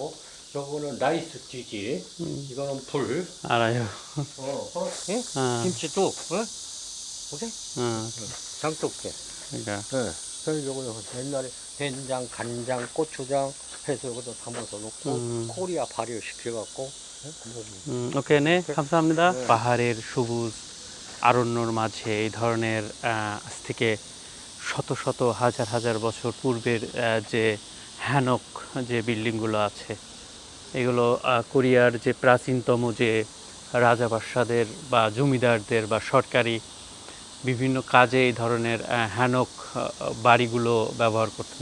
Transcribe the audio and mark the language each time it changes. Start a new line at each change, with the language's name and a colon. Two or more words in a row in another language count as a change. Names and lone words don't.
Korean: 저거는 라이스 찌개, 이거는 불. 알아요. 예? 김치도, 보세요. 장독대. 그러니까 저희 요거 옛날에 된장, 간장, 고추장 해서 여기다 담아서 놓고 코리아 발효 시켜갖고.
Bangla: ওকে নে 감사합니다. পাহাড়ের সবুজ আরণ্যর মাঝে এই ধরনের আজ থেকে শত শত হাজার হাজার বছর পূর্বের যে হ্যানক যে বিল্ডিংগুলো আছে এগুলো কোরিয়ার যে প্রাচীনতম যে রাজা বাদশাদের বা জমিদারদের বা সরকারি বিভিন্ন কাজে এই ধরনের হ্যানক বাড়িগুলো ব্যবহার করতেন।